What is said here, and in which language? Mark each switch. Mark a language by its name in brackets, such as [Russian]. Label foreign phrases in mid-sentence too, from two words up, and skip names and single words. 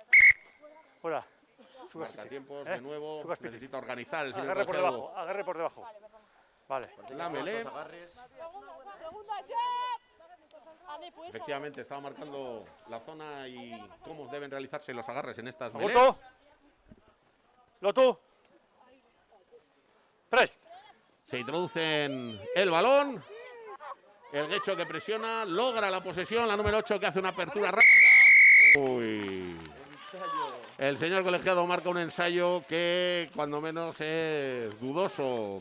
[Spanish] Marca tiempos de nuevo. Necesita organizar el señor agarre por debajo. Vale. La melé. Efectivamente, estaba marcando la zona y cómo deben realizarse los agarres en estas melés. [Basque] Lotu. Prest. [Spanish] Se introducen el balón. El Guecho que presiona, logra la posesión. La número 8 que hace una apertura rápida. El señor colegiado marca un ensayo que cuando menos es dudoso.